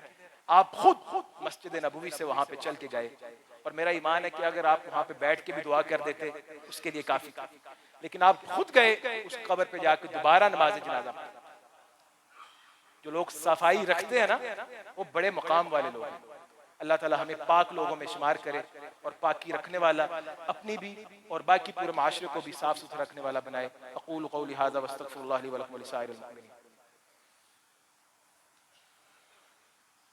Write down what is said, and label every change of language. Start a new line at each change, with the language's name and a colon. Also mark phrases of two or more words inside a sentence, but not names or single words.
Hindi: आप खुद मस्जिद नबवी से वहां पे चल के गए, और मेरा ईमान है कि अगर आप वहां पे बैठ के भी दुआ कर देते उसके लिए काफी, लेकिन आप खुद गए उस कब्र पे जाकर दोबारा नमाज जनाजा पढ़ा। जो लोग सफाई रखते हैं ना, वो बड़े मकाम वाले लोग हैं। अल्लाह ताला हमें पाक लोगों में शुमार करे, और पाकी रखने वाला अपनी भी और बाकी पूरे माशरे को भी साफ सुथरा रखने वाला बनाए।
Arabic: أقول قولي هذا وأستغفر الله لي ولكم ولسائر المسلمين.